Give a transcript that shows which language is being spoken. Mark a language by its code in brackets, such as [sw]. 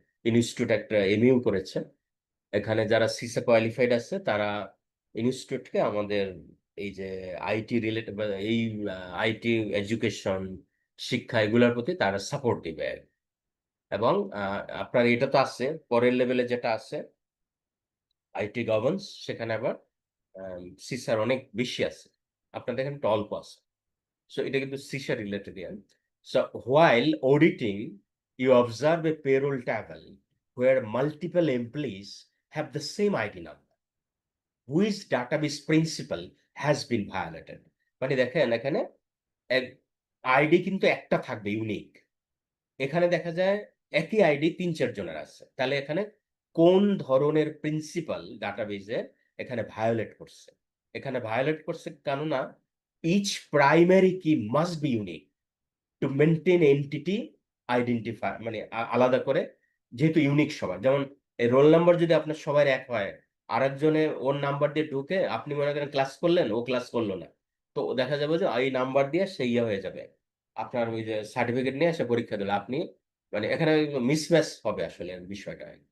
[bn] Institute একটা mu করেছে। এখানে যারা সিসা কোয়ালিফাইড আছে তারা ইনস্টিটিউটকে আমাদের এই যে আইটি রিলেটেড বা এই আইটি এডুকেশন শিক্ষা এগুলোর প্রতি তারা সাপোর্ট দিবে। এবং আপনার এটা তো আছে, পরের লেভেলে যেটা আছে আইটি গভর্নেন্স, সেখানে আবার সিসার অনেক বেশি আছে, আপনাদের এখানে একটু অল্প আছে। সো এটা কিন্তু সিসা related year. [en] So while auditing you observe a payroll table where multiple employees have the same ID number, which database principle has been violated। [bn] মানে দেখেন এখানে আইডি কিন্তু একটা থাকবে ইউনিক, এখানে দেখা যায় একই আইডি ৩-৪ জনের আছে, তাহলে এখানে কোন ধরনের প্রিন্সিপাল ডাটাবেজে এখানে ভায়োলেট করছে? এখানে ভায়োলেট করছে কেননা ইচ প্রাইমারি কি must be unique to maintain entity identify, মানে আলাদা করে, যেহেতু ইউনিক সবার, যেমন এই রোল নাম্বার যদি আপনার সবার এক হয়, আরেকজনে ওর নাম্বার দিয়ে ঢুকে আপনি মনে করেন ক্লাস করলেন, ও ক্লাস করলো না, তো দেখা যাবে যে এই নাম্বার দিয়ে সে ইয়ে হয়ে যাবে, আপনার ওই যে সার্টিফিকেট নিয়ে এসে পরীক্ষা দিলে আপনি, মানে এখানে মিসম্যাচ হবে আসলে বিষয়টা।